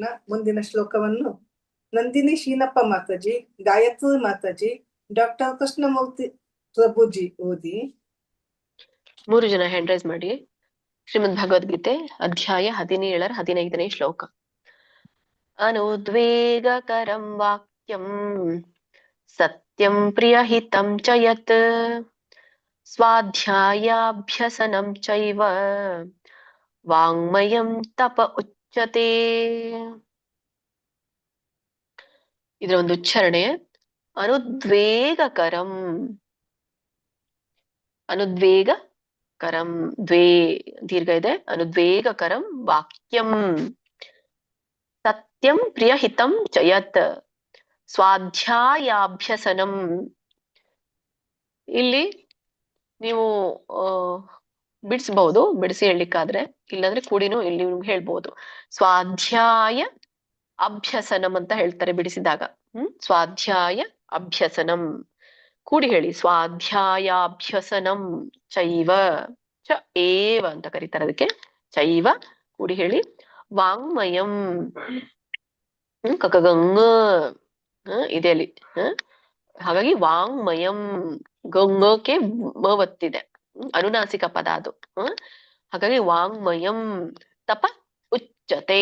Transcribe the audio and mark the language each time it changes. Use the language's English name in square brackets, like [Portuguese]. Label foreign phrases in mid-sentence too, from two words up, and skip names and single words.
[Kannada] ಮುಂದಿನ ಶ್ಲೋಕವನ್ನು ನಂದಿನಿ ಶೀನಪ್ಪ ಮಾತಾಜಿ, ಗಾಯತ್ರಿ ಮಾತಾಜಿ, ಡಾಕ್ಟರ್ ಕೃಷ್ಣಮೂರ್ತಿ ಪ್ರಭುಜಿ ಓದಿ. 3 ಜನ ಹ್ಯಾಂಡ್ ರೈಸ್ ಮಾಡಿ. ಶ್ರೀಮದ್ ಭಗವದ್ಗೀತೆ ಅಧ್ಯಾಯ 17ರ 15ನೇ ಶ್ಲೋಕ. [Sanskrit] ಅನುದ್ವೇಗಕರಂ ವಾಕ್ಯಂ ಸತ್ಯಂ ಪ್ರಿಯಹಿತಂ ಚ ಯತ್ ಸ್ವಾಧ್ಯಾಯಾಭ್ಯಸನಂ ಚೈವ ವಾಂಗ್ಮಯಂ ತಪ ಉಚ್ಯತೆ. [Kannada] ಇದರ ಒಂದು ಉಚ್ಚಾರಣೆ ಅನುದ್ವೇಗಕರಂ. ಅನುದ್ವೇಗಕರಂ, ದೀರ್ಘ ಇದೆ. [Sanskrit] ಅನುದ್ವೇಗಕರಂ ವಾಕ್ಯಂ ಸತ್ಯಂ ಪ್ರಿಯಹಿತಂ ಚ ಯತ್ ಸ್ವಾಧ್ಯಾಯಾಭ್ಯಸನಂ. [Kannada] ಇಲ್ಲಿ ನೀವು ಬಿಡಿಸಬಹುದು, ಬಿಡಿಸಿ ಹೇಳಲಿಕ್ಕಾದ್ರೆ, ಇಲ್ಲಾಂದ್ರೆ ಕೂಡಿನೂ ಇಲ್ಲಿ ಹೇಳ್ಬಹುದು. [Sanskrit] ಸ್ವಾಧ್ಯಾಯ ಅಭ್ಯಸನಂ [Kannada] ಅಂತ ಹೇಳ್ತಾರೆ ಬಿಡಿಸಿದಾಗ. [Sanskrit] ಸ್ವಾಧ್ಯಾಯ ಅಭ್ಯಸನಂ. [Kannada] ಕೂಡಿ ಹೇಳಿ, [Sanskrit] ಸ್ವಾಧ್ಯಾಯಾಭ್ಯಸನಂ ಚೈವ, ಚ ಏವ [Kannada] ಅಂತ ಕರೀತಾರೆ ಅದಕ್ಕೆ, ಚೈವ ಕೂಡಿ ಹೇಳಿ. ವಾಂಗ್ಮಯಂ ಕಕಗಂಗ ಇದೆ ಅಲ್ಲಿ. ಹಾಗಾಗಿ ವಾಂಗ್ಮಯಂ, ಗಂಗಕ್ಕೆ ಮವತ್ತಿದೆ, ಅನುನಾಸಿಕ ಪದ ಅದು. [Sanskrit] ಹಾಗಾಗಿ ವಾಂಗ್ಮಯಂ ತಪ ಉಚ್ಚತೆ.